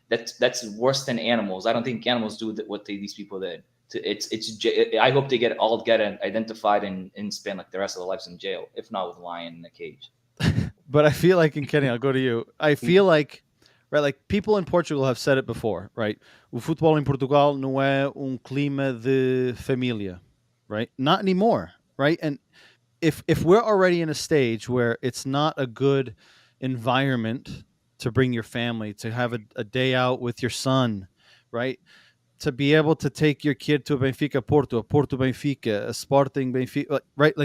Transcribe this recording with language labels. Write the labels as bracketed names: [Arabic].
[English] That's worse than animals. I don't think animals do what these people did. I hope they get identified and spend like the rest of their lives in jail, if not with a lion in a cage. But I feel like, and Kenny, I'll go to you. I feel like, right, like people in Portugal have said it before, right? [Portuguese] O futebol em Portugal não é clima de família, right? [English] Not anymore, right? And if we're already in a stage where it's not a good environment to bring your family, to have a day out with your son, right? To be able to take your kid to a Benfica Porto, a Porto Benfica, a Sporting Benfica, right?